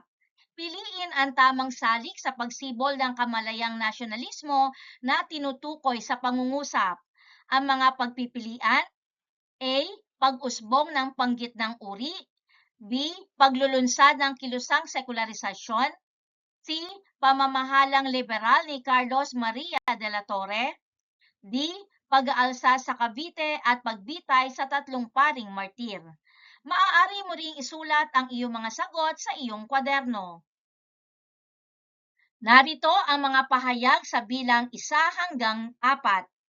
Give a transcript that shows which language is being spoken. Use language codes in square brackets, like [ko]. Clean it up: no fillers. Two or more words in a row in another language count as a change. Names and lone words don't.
[tl] Piliin ang tamang salik sa pagsibol ng kamalayang nasyonalismo na tinutukoy sa pangungusap. Ang mga pagpipilian: A. Pag-usbong ng panggitnang uri. B. Paglulunsad ng kilusang sekularisasyon. C. Pamamahalang liberal ni Carlos Maria de la Torre. D. Pag-aalsa sa Cavite at pagbitay sa 3 paring martir. Maaari mo ring isulat ang iyong mga sagot sa iyong kwaderno. Narito ang mga pahayag sa bilang 1 hanggang 4.